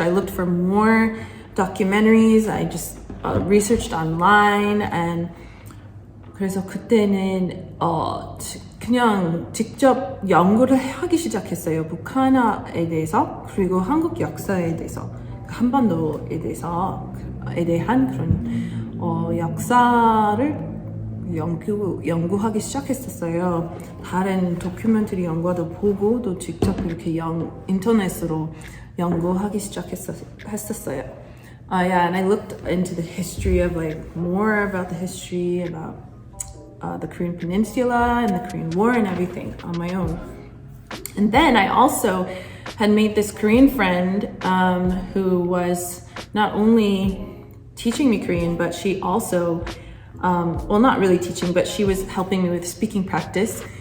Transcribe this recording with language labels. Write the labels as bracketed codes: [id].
[en] I looked for more documentaries. I just researched online, and [ko] 그래서 그때는 그냥 직접 연구를 하기 시작했어요. 북한에 대해서, 그리고 한국 역사에 대해서, 한반도에 대한 그런 역사를 연구하기 시작했었어요. 다른 다큐멘터리 영화도 보고 또 직접 이렇게 인터넷으로 연구하기 시작했었어요. [en] And I looked into the history of more about the history about the Korean Peninsula and the Korean War and everything on my own. And then I also had made this Korean friend who was not only teaching me Korean, but she also, well, not really teaching, but she was helping me with speaking practice.